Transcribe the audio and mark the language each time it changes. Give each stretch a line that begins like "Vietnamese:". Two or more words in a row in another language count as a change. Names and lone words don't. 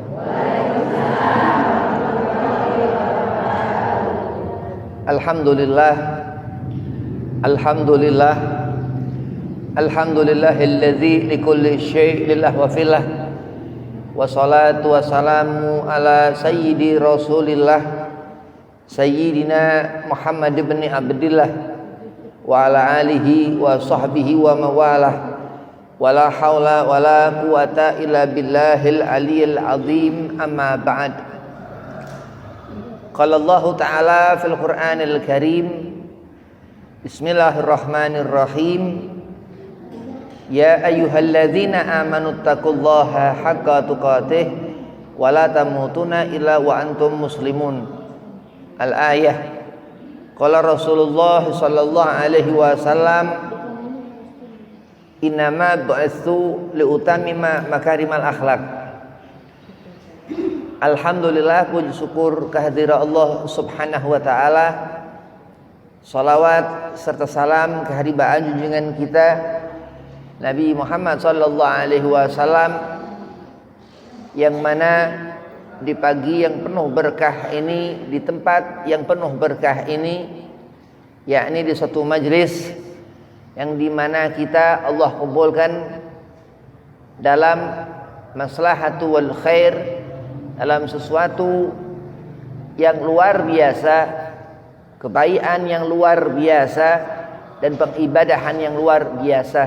Arabic: الحمد لله الحمد لله الحمد لله الذي لكل شيء لله وفي الله. والصلاة والسلام على سيدي رسول الله سيدنا محمد بن عبد الله وعلى آله وصحبه ومن والاه. ولا حول ولا قوة إلا بالله العلي العظيم أما بعد. قال الله تعالى في القرآن الكريم بسم الله الرحمن الرحيم. يا أيها الذين آمنوا اتقوا الله حق تقاته ولا تموتن إلا وأنتم مسلمون. الآية قال رسول الله صلى الله عليه وسلم إنما بعثت لأتمم مكارم الأخلاق.
Indonesian: Alhamdulillah, puji syukur kehadirat Allah
Arabic: سبحانه وتعالى.
Indonesian: Salawat serta salam kehadiran junjungan kita Nabi Muhammad
Arabic: صلى الله عليه وسلم,
Indonesian: yang mana di pagi yang penuh berkah ini, di tempat yang penuh berkah ini, yakni di suatu majlis yang dimana kita Allah kumpulkan dalam
Arabic: المصلحة والخير,
Indonesian: dalam sesuatu yang luar biasa, kebaikan yang luar biasa, dan pengibadahan yang luar biasa.